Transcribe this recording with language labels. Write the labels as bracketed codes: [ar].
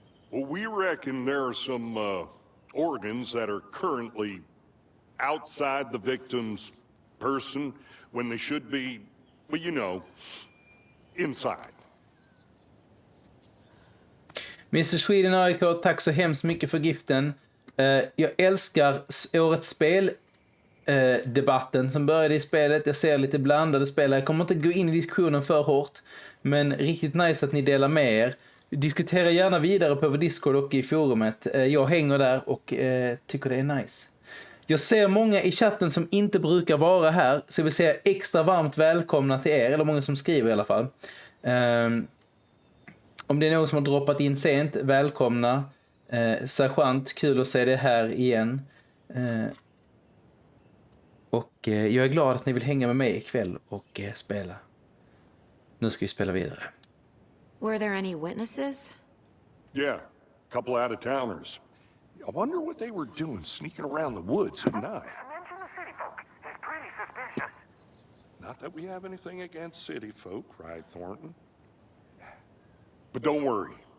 [en] Well, we reckon there are some organs that are currently outside the victim's person when they should be, well, you know, inside. Mr. [sv] Sweden AIK, tack så hemskt mycket för giften. Jag älskar årets spel debatten som började i spelet. Jag ser lite blandade spel. Jag kommer inte gå in i diskussionen för hårt, men riktigt nice att ni delar med er. Diskutera gärna vidare på vår Discord och i forumet. Jag hänger där och tycker det är nice. Jag ser många i chatten som inte brukar vara här, så jag vill säga extra varmt välkomna till er, eller många som skriver i alla fall. Om det är någon som har droppat in sent, välkomna. Sergeant, kul att se det här igen. Och jag är glad att ni vill hänga med mig ikväll och spela. Nu ska vi spela vidare. [en] Were there any witnesses? Yeah, a couple out-of-towners. I wonder what they were doing sneaking around the woods at night. Mention the city folk. It's pretty suspicious. Not that we have anything against city folk, right, Thornton? But don't worry.